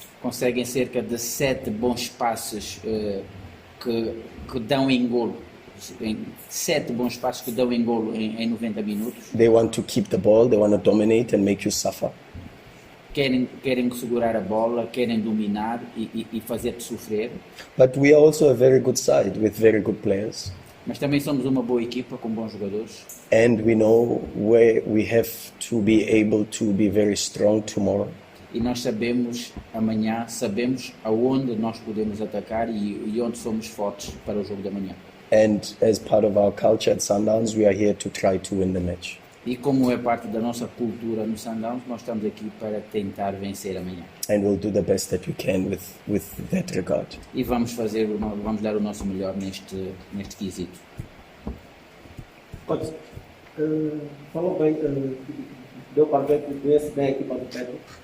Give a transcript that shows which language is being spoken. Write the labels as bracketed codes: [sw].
[pt] Conseguem cerca de 7 bons passes que dão em golo. 7 bons passes que dão em golo em 90 minutos. [en] They want to keep the ball, they want to dominate and make you suffer. [pt] querem segurar a bola, querem dominar e fazer-te sofrer. [en] But we are also a very good side with very good players. [pt] Mas também somos uma boa equipa com bons jogadores. [en] And we know where we have to be able to be very strong tomorrow. [pt] E nós sabemos aonde nós podemos atacar e onde somos fortes para o jogo da manhã. [en] And as part of our culture at Sundowns, we are here to try to win the match. [pt] E como é parte da nossa cultura no Sundowns, nós estamos aqui para tentar vencer amanhã. [en] And we'll do the best that we can with that regard. [pt] E vamos dar o nosso melhor neste quesito. Coach, falou bem, deu para ver que conhece bem a equipa do Petro.